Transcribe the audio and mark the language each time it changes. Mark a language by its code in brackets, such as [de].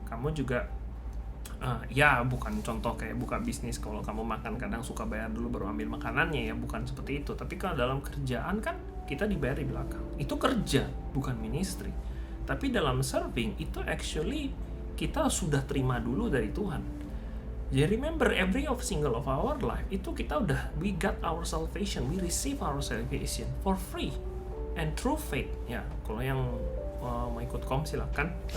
[id] Kamu juga ya bukan contoh kayak buka bisnis, kalau kamu makan kadang suka bayar dulu baru ambil makanannya ya, bukan seperti itu. Tapi kalau dalam kerjaan kan kita dibayar di belakang. Itu kerja, bukan ministry. Tapi dalam serving itu actually kita sudah terima dulu dari Tuhan. [en] Jadi remember every single of our life [id] itu kita udah, [en] we got our salvation, we receive our salvation for free and through faith. [id] Ya, kalau yang mau ikut kom silakan.